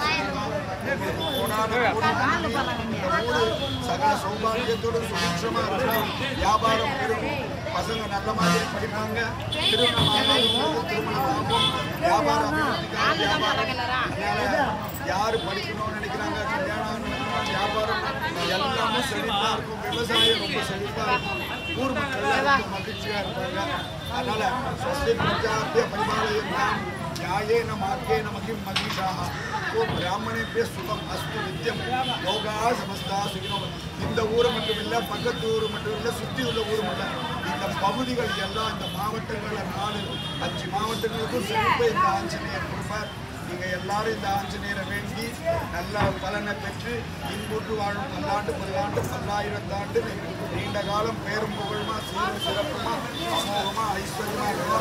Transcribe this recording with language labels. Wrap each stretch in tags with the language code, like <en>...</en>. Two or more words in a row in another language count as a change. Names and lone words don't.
<ta>சகல சௌபாகியத்தோடு சுபிக்ஷமாக இருக்கும், வியாபாரம் பெருகும், பசங்க நல்ல மாதிரி படிப்பாங்க, திருமணம் ஆகும், வியாபாரம் யார் படிக்கணும்னு நினைக்கிறாங்க, கல்யாணம், வியாபாரம் எல்லாமே செழிப்பாக இருக்கும், விவசாயம் ரொம்ப செழிப்பாக இருக்கும், ஊர் மக்கள் ரொம்ப மகிழ்ச்சியாக இருப்பாங்க.</ta> <sa>அதனால स्वस्ति प्रजाभ्यः परिपालयन्ताम् न्यायेन मार्गेण महिं मनीषाः तो ब्राह्मणेभ्यः सुखम् अस्तु नित्यं योगाः समस्ता सुखिनो.</sa> <ta>இந்த ஊர் மட்டும் இல்லை, பக்கத்து ஊர் மட்டும் இல்லை, சுற்றி உள்ள ஊர் மட்டும், இந்த பகுதிகள் எல்லாம், இந்த மாவட்டங்களில் 4-5 மாவட்டங்களுக்கும் செழிப்பை இந்த ஆஞ்சநேயர் கொடுப்பார். நீங்கள் எல்லாரும் இந்த ஆஞ்சநேயரை வேண்டி நல்ல பலனை பெற்று இன்புற்று வாழும் பல்லாண்டு பல்லாண்டு பல்லாயிரத்தாண்டு நீண்ட காலம் பேரும் புகழுமா சீரும் சிறப்புமா அமோகமா ஐஸ்வர்யமா இருக்கும்.</ta>